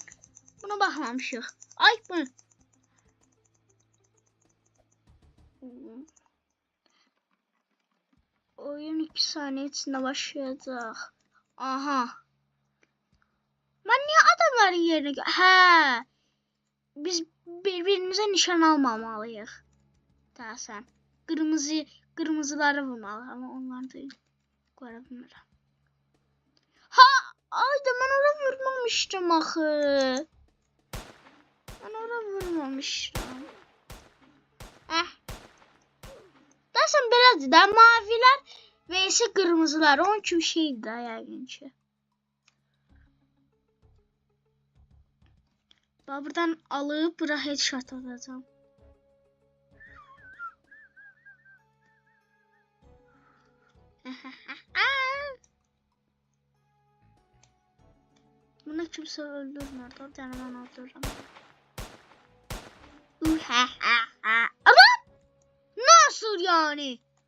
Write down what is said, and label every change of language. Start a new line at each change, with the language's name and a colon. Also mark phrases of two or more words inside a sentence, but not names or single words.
Azerbaijani: Buna bakmamışıq. Ay bu.
Turkish: Oyun 2 saniye içinde başlayacak. Aha. Ben niye onların yerine... Hə.
Azerbaijani: Biz birbirimizə nişan almamalıyıq. Daha sən. Qırmızıları vurmalı.
Turkish: Ama onlar değil.
Azerbaijani: Qoya bilmirəm. Ha! Ayda mən ora vurmamışdım axı. Mən ora vurmamışdım. Dersən belədir də. Mavilər vs qırmızılar. Onun kimi şeydir də yəqin ki. Bax buradan alıp bura headshot atacağım.
Turkish: Bunu kimse öldürmüyor. Yani ben öldürürüm. Ama nasıl yani?